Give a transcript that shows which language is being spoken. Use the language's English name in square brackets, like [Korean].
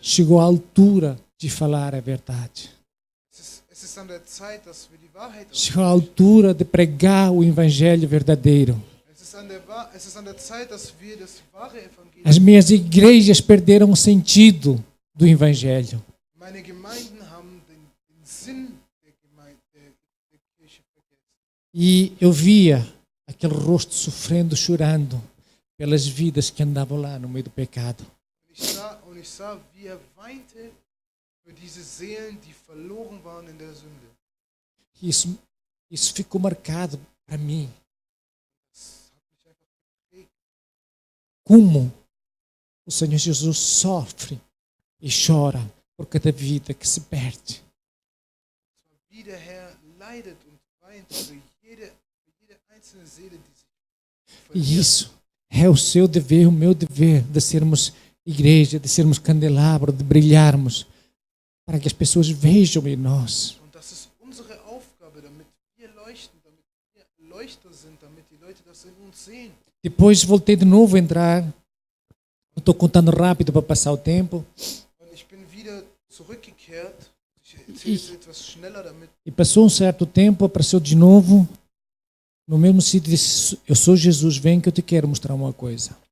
[Portuguese] Chegou a altura de falar a verdade. [German] Es ist an der Zeit, dass wir die Wahrheit [Portuguese] Chegou a altura de pregar o evangelho verdadeiro. [German] Es ist an der Zeit, dass wir das wahre Evangelium. [Portuguese] As minhas igrejas perderam o sentido do evangelho. [German] Meine Gemeinden haben den Sinn der Kirche vergessen. [Portuguese] E eu via aquele rosto sofrendo, chorando pelas vidas que andavam lá no meio do pecado. [German] Und ich sah, wie weinte für diese Seelen, die verloren waren in der Sünde. [Portuguese] Isso ficou marcado para mim. [German] Das hat mich einfach geprägt. [Portuguese] Como o Senhor Jesus sofre e chora por cada vida que se perde. [German] Wie der Herr leidet und weint für jede einzelne Seele, die sich [Portuguese] E [German] verliert. [Portuguese] isso é o seu dever, o meu dever, de sermos igreja, de sermos candelabro, de brilharmos, para que as pessoas vejam em nós. [German] Und das ist unsere Aufgabe, damit wir leuchten, damit wir Leuchter sind, damit die Leute das in uns sehen. [Portuguese] Depois voltei de novo a entrar. Estou contando rápido para passar o tempo. [German] Und ich bin wieder zurückgekehrt. Ich erzähle es etwas schneller, damit. [Portuguese] E passou um certo tempo, apareceu de novo, no mesmo sítio, e disse: eu sou Jesus, vem que eu te quero mostrar uma coisa.